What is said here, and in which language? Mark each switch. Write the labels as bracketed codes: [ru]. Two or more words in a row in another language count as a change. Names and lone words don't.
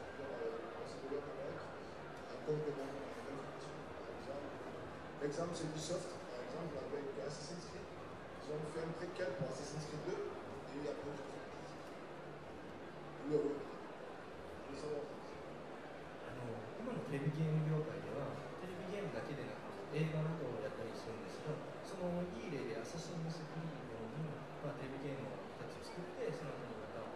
[fr] C'est de avec un complément, une information, par exemple. L'exemple, c'est Ubisoft, par exemple, avec Assassin's Creed. Ils ont fait un préquel pour Assassin's Creed 2, et après, ils ont fait le rôle. Je veux savoir. [ja] 今のテレビゲーム業界では、テレビゲームだけでなく、映画などをやったりするんですが、そのいい例でアサシンズ・クリードに、テレビゲームを2つ作って、その後に